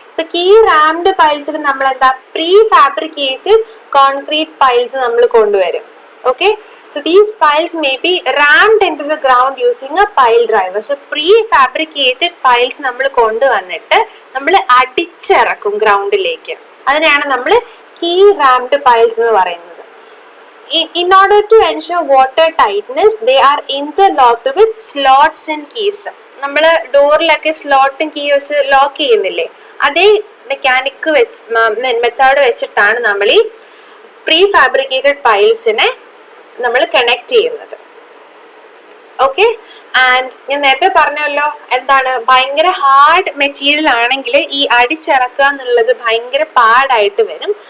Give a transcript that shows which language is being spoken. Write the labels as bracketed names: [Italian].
[Malayalam] ഇപ്പൊ key rammed പൈൽസിൽ നമ്മൾ എന്താ പ്രീ ഫാബ്രിക്കേറ്റഡ് കോൺക്രീറ്റ് പൈൽസ് നമ്മൾ കൊണ്ടുവരും. [English] Okay, so these piles may be rammed into the ground using a pile driver. [Malayalam] So pre-fabricated piles നമ്മൾ കൊണ്ടുവന്നിട്ട് നമ്മൾ അടിച്ചിറക്കും ഗ്രൗണ്ടിലേക്ക്. അതിനെയാണ് നമ്മൾ key rammed piles എന്ന് പറയുന്നത്. [English] In order to ensure water tightness, they are interlocked with slots and keys. [Malayalam] നമ്മൾ ഡോറിലൊക്കെ സ്ലോട്ടും key വെച്ച് lock ചെയ്യുന്നില്ലേ, അതേ മെക്കാനിക് മെത്തേഡ് വെച്ചിട്ടാണ് നമ്മൾ ഈ പ്രീ ഫാബ്രിക്കേറ്റഡ് പൈൽസിനെ നമ്മൾ കണക്ട് ചെയ്യുന്നത്. ഓക്കെ, ആൻഡ് ഞാൻ നേരത്തെ പറഞ്ഞല്ലോ എന്താണ്, ഭയങ്കര ഹാർഡ് മെറ്റീരിയൽ ആണെങ്കിൽ ഈ അടിച്ചിറക്കുക എന്നുള്ളത് ഭയങ്കര പാടായിട്ട് വരും.